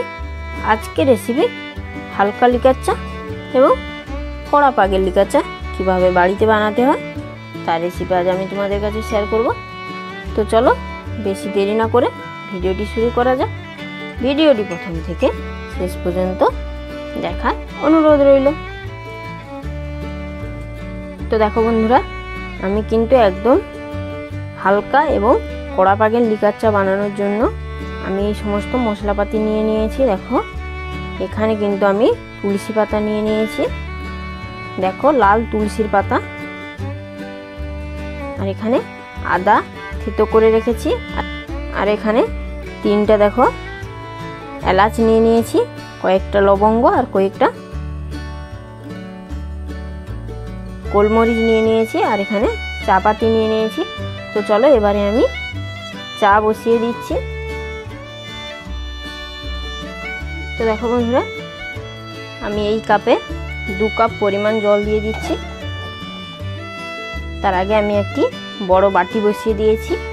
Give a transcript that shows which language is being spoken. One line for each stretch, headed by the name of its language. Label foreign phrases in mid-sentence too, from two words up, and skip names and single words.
Bangla: আজকে রেসিপি হালকা লিকার চা এবং কড়া পাগের লিকার চা কিভাবে বাড়িতে বানাতে হয় তার রেসিপি আজ আমি তোমাদের কাছে শেয়ার করব। তো চলো বেশি দেরি না করে ভিডিওটি শুরু করা যাক। ভিডিওটি প্রথম থেকে শেষ পর্যন্ত দেখার অনুরোধ রইল। তো দেখো বন্ধুরা আমি কিন্তু একদম হালকা এবং কড়া পাগের লিকার চা বানানোর জন্য আমি এই সমস্ত মশলাপাতি নিয়ে নিয়েছি। দেখো এখানে কিন্তু আমি তুলসী পাতা নিয়ে নিয়েছি। দেখো লাল তুলসীর পাতা আর এখানে আদা থেতো করে রেখেছি আর এখানে তিনটা দেখো এলাচ নিয়ে নিয়েছি, কয়েকটা লবঙ্গ আর কয়েকটা গোলমরিচ নিয়ে নিয়েছি আর এখানে চা পাতি নিয়ে নিয়েছি। তো চলো এবারে আমি চা বসিয়ে দিচ্ছি। তো দেখো বন্ধুরা আমি এই কাপে 2 কাপ পরিমাণ জল দিয়ে দিচ্ছি। তার আগে আমি একটি বড় বাটি বসিয়ে দিয়েছি।